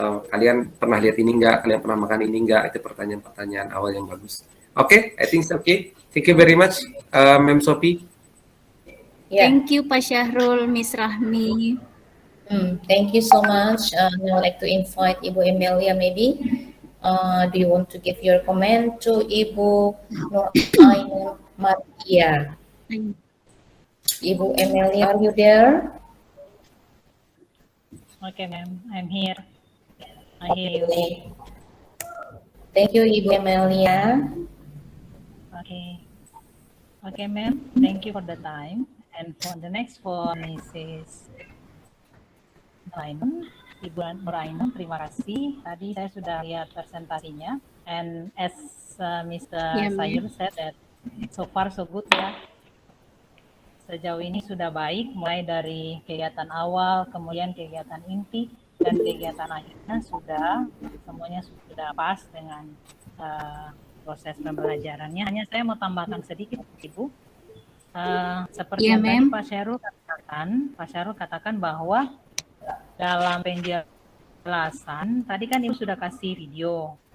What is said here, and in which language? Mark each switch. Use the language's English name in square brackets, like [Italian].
[Indonesian] Kalian pernah lihat ini enggak? Kalian pernah makan ini enggak? Itu pertanyaan-pertanyaan awal yang bagus. [English] Oke, I think it's okay. Thank you very much, Mem Sophie. Yeah. Thank you Pak Syahrul, Miss Rahmi. Thank you so much. Now I'd like to invite Ibu Emilia maybe. Do you want to give your comment to Ibu Nur Ainun Martia? Ibu Emilia, are you there? Okay, ma'am, I'm here. I hear you. Thank you, Ibu Emilia. Okay, ma'am. Thank you for the time. And for the next for Mrs. [Indonesian] Ainun, Ibu Nur Ainun, terima kasih. Tadi saya sudah lihat presentasinya. [English] And as Mr. Sayur said that so far so good ya. [Indonesian] Sejauh ini sudah baik, mulai dari kegiatan awal, kemudian kegiatan inti, dan kegiatan akhirnya semuanya sudah pas dengan proses pembelajarannya. Hanya saya mau tambahkan sedikit, Ibu. Seperti yang tadi Pak Syahrul katakan bahwa dalam penjelasan, tadi kan Ibu sudah kasih video.